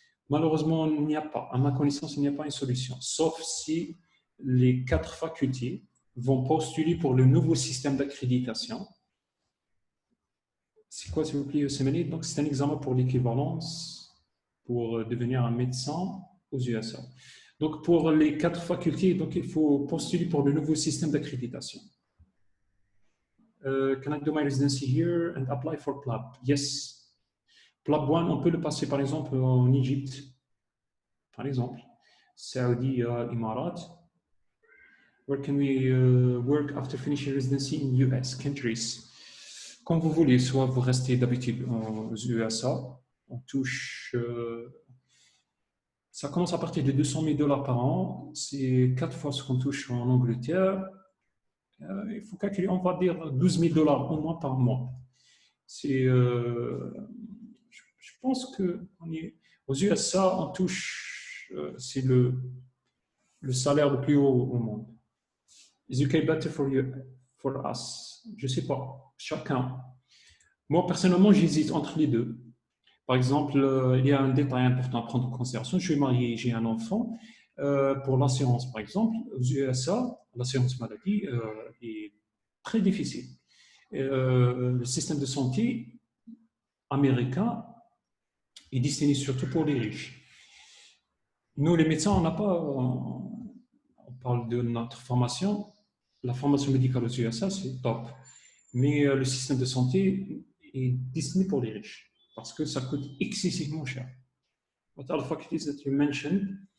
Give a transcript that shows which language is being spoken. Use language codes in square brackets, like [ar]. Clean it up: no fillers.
[fr] Malheureusement, il n'y a pas. À ma connaissance, il n'y a pas une solution, sauf si les 4 facultés vont postuler pour le nouveau système d'accréditation. C'est quoi, s'il vous plaît, USMLE? Donc, c'est un examen pour l'équivalence pour devenir un médecin aux USA. Donc, pour les 4 facultés, donc, il faut postuler pour le nouveau système d'accréditation. [en] Can I do my residency here and apply for PLAB? Yes. [fr] PLAB 1, on peut le passer, par exemple, en Égypte. Par exemple, Saudi, Émirats. [en] Where can we work after finishing residency in US countries? [fr] Comme vous voulez, soit vous restez d'habitude aux USA, on touche, ça commence à partir de $200,000 par an, c'est 4 fois ce qu'on touche en Angleterre. Il faut calculer, on va dire $12,000 au moins par mois. C'est, je pense que aux USA, on touche, c'est le salaire le plus haut au monde. [en] Is UK better for you, for us? [fr] Je ne sais pas, chacun. Moi, personnellement, j'hésite entre les deux. Par exemple, il y a un détail important à prendre en considération. Je suis marié, j'ai un enfant. Pour l'assurance, par exemple, aux USA, l'assurance maladie est très difficile. Le système de santé américain est destiné surtout pour les riches. Nous, les médecins, on n'a pas... On parle de notre formation. La formation médicale aux USA, c'est top. Mais le système de santé est destiné pour les riches parce que ça coûte excessivement cher. [en] What are the faculties that you mentioned?